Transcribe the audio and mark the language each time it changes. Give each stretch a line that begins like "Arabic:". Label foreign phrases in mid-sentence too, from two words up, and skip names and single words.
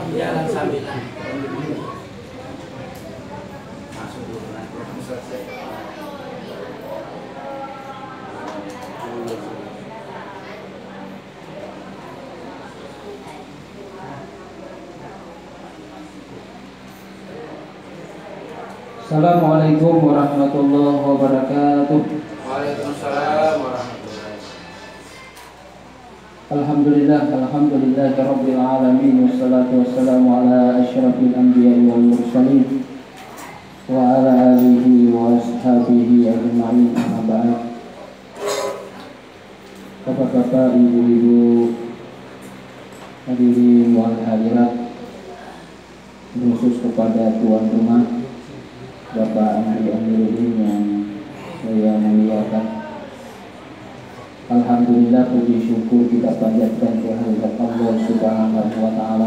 Indonesian: jalan sambilan. Masuk dulu nanti selesai.
Arabic: السلام عليكم ورحمة الله وبركاته. وعليكم السلام ورحمة الله وبركاته. الحمد لله رب العالمين والصلاة والسلام على أشرف الأنبياء والمرسلين وعلى آله وأصحابه أجمعين أما بعد.
Indonesian: Bapak-bapak, ibu-ibu,
Arabic: حاضرين والحاضرات,
Indonesian: khusus kepada tuan rumah Bapak Amri Amiruddin yang saya muliakan. Alhamdulillah, puji syukur kita panjatkan kehadirat Allah
Arabic: سبحانه وتعالى.